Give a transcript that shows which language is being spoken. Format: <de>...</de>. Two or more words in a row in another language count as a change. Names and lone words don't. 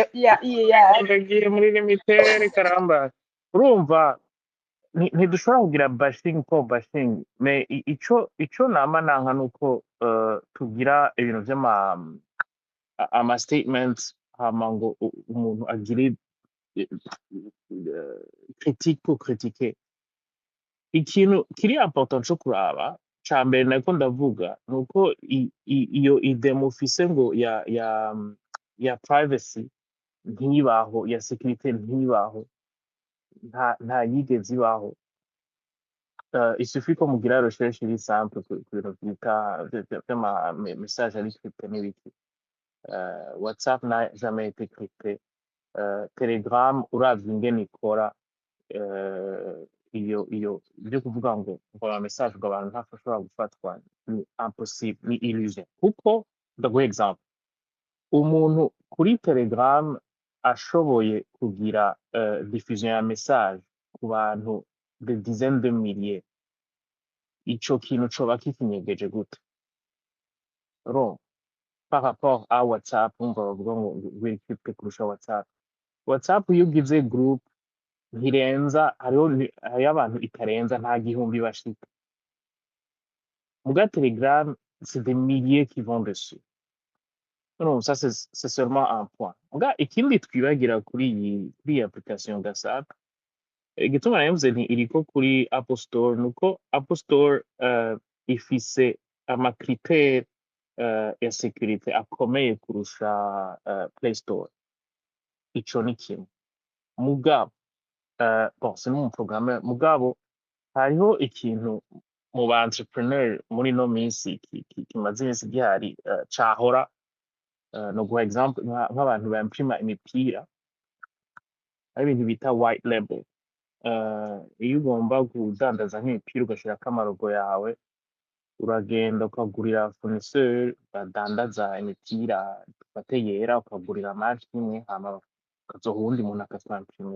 <rn>ndagiye muri limitere karamba urumva ntidushobora kugira bashing ko bashing me ico nama nanka nuko tugira ibintu vy'ama statements hama ngo umuntu agire</rn> <fr>critique pour critiquer.</fr> <rn>Ikintu kiri important cyo kuraba ca mbere nako ndavuga nuko iyo ide mufise ngo ya privacy ntibaho, ya security ntibaho, nta yigeze ibaho. Il suffit ko mugira recherche iri simple ku bintu vy'ama message ari crypté n'ibiki.</rn> <fr>WhatsApp n'a jamais été crypté.</fr> <rn>Telegram uravye ingene ikora iyo byo kuvuga ngo ama message ngo abantu ntashobora gufatwa ni impossible, ni illusion. Kuko ndaguha example, umuntu kuri Telegram ashoboye kugira diffusion ya message ku bantu</rn> <fr>de dizaines de milliers,</fr> <rn>ico kintu coba kikinyegeje gute?</rn> <fr>Par rapport à</fr> <rn>WhatsApp, umva bavuga ngo wiri crypté kurusha WhatsApp. WhatsApp iyo ugize group ntirenza, hariho abantu itarenza nta gihumbi bashika.</rn> <fr>Muga Telegram, c'est des milliers qui vont dessus. Non, ça c'est seulement un point.</fr> <rn>Muga ikindi twibagira kuri iyi application WhatsApp, igituma navuze nti iriko kuri Apple Store nuko Apple Store ifise ama critères ya security akomeye kurusha Play Store. Ico ni kimwe.</rn> <fr>Mugabo bon, c'est mon programme.</fr> <rn>Mugabo hariho ikintu mu ba entrepreneur muri no minsi kimaze iminsi gihari cahora, no guha example nk'abantu bamprima imipira, ari ibintu bita</rn> <en>white label.</en> <rn>Iyo ugomba kudandaza nk'imipira ugashirako amarogo yawe, uragenda ukagurira fournisseur badandaza imipira dufate yera, ukagurira match imwe hama ukazoha uwundi muntu akatwamprimira.</rn>